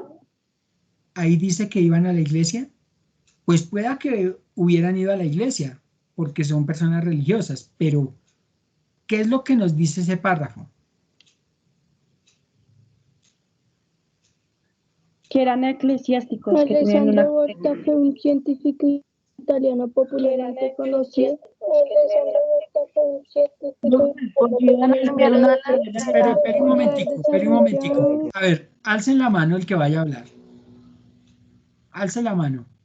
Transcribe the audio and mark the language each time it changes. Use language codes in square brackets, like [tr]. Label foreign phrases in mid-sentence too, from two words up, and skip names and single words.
[es] Ahí dice que iban a la iglesia. Pues pueda que hubieran ido a la iglesia, porque son personas religiosas, pero ¿qué es lo que nos dice ese párrafo? Que eran eclesiásticos, que tenían Alessandro una... Volta fue un científico italiano popularmente conocido. Alessandro Volta fue un científico Porque iban a cambiar una carrera. Espere un por haber momentico, espere un momentico. desarrollado. A ver, alcen la mano el que vaya a hablar. Alce la mano.